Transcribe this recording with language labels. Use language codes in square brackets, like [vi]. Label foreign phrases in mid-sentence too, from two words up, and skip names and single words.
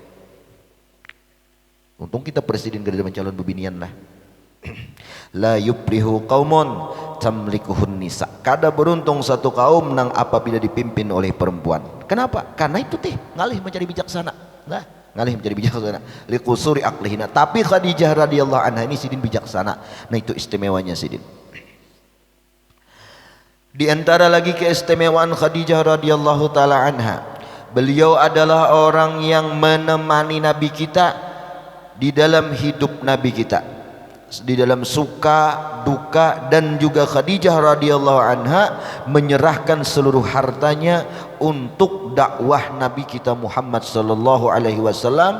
[bjn] Untung kita presiden gak ada calon bebinian lah. [ar] لا يفلح قوم تملكهم نساء. [bjn] Kada beruntung satu kaum nang apabila dipimpin oleh perempuan. Kenapa? Karena itu teh ngalih mencari bijaksana. Nah, ngalih mencari bijaksana. [ar] لقصور عقلهن. [bjn] Tapi Khadijah [ar] رضي الله عنها [bjn] ini sidin bijaksana. [id] Nah, itu istimewanya sidin. Di antara lagi keistimewaan Khadijah [ar] رضي الله تعالى عنها, [id] beliau adalah orang yang menemani Nabi kita di dalam hidup Nabi kita, di dalam suka, duka, dan juga Khadijah [ar] رضي الله عنها [id] menyerahkan seluruh hartanya untuk dakwah Nabi kita Muhammad [ar] صلى الله عليه وسلم.